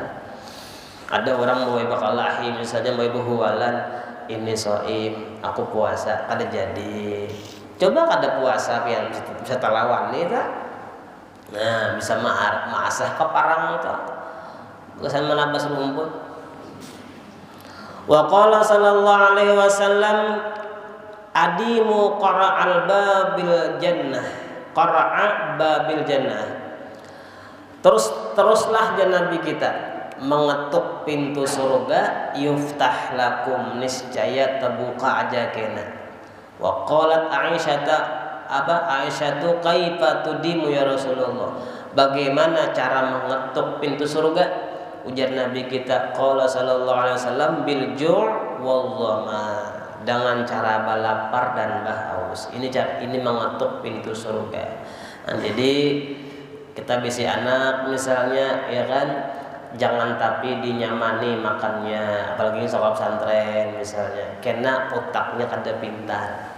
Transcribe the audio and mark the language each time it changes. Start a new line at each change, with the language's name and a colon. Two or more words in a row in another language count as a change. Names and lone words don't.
Banjar: Ada orang mau bakal lahir misalnya mau buhuwalan, ini shaim, aku puasa, kada jadi. Coba kada puasa pian bisa talawan nih tak? Nah bisa maasah keparang itu, kesan menabas rumput.
Arabic: وقال صلى الله عليه وسلم أديموا قرع باب الجنة قرع باب الجنة, qara'a babil jannah.
Banjar: Teruslah Nabi kita mengetuk pintu surga,
Arabic: يفتح لكم,
Banjar: niscaya terbuka aja kena.
Arabic: وقالت عائشة كيف تديم يا رسول الله,
Banjar: bagaimana cara mengetuk pintu surga? Ujar Nabi kita
Arabic: قال صلى الله عليه وسلم بالجوع والظمأ,
Banjar: dengan cara balapar dan bahaus. Ini mengetuk pintu surga. Nah, jadi kita bisi anak misalnya, ya kan, jangan tapi dinyamani makannya, apalagi sekolah pesantren misalnya, karena otaknya kada pintar.